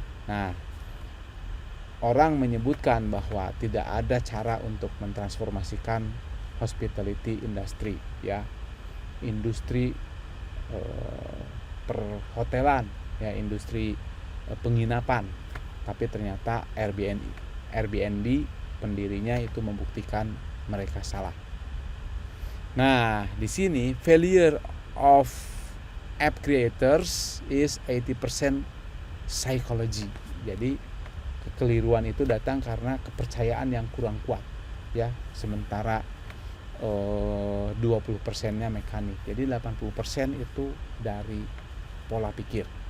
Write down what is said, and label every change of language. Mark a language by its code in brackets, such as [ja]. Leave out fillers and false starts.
[id] Nah, orang menyebutkan bahwa tidak ada cara untuk mentransformasikan hospitality industry ya, industri perhotelan ya, industri penginapan. Tapi ternyata Airbnb pendirinya itu membuktikan mereka salah. Nah, di sini [en] failure of app creators is 80% psychology. [id] Jadi kekeliruan itu datang karena kepercayaan yang kurang kuat ya, sementara 20%-nya mekanik. Jadi 80% itu dari pola pikir.